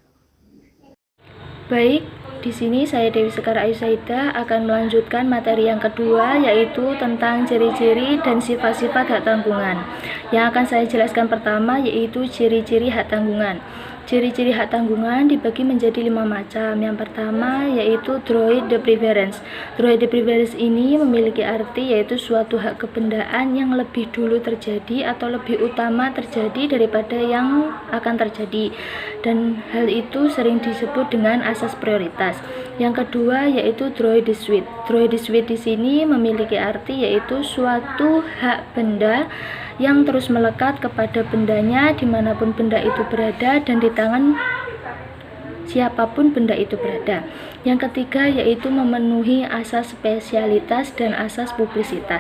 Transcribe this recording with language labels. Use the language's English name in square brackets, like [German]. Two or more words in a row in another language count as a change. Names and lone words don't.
[Indonesian] Baik, di sini saya Dewi Sekar Ayu Saidah akan melanjutkan materi yang kedua, yaitu tentang ciri-ciri dan sifat-sifat hak tanggungan. Yang akan saya jelaskan pertama yaitu ciri-ciri hak tanggungan. Ciri-ciri hak tanggungan dibagi menjadi 5 macam. Yang pertama yaitu [French] droit de préférence. Droit de préférence [Indonesian] ini memiliki arti yaitu suatu hak kebendaan yang lebih dulu terjadi atau lebih utama terjadi daripada yang akan terjadi. Dan hal itu sering disebut dengan asas prioritas. Yang kedua yaitu [French] droit de suite. Droit de suite [Indonesian] di sini memiliki arti yaitu suatu hak benda yang terus melekat kepada bendanya dimanapun benda itu berada dan di tangan siapapun benda itu berada. Yang ketiga yaitu memenuhi asas spesialitas dan asas publisitas.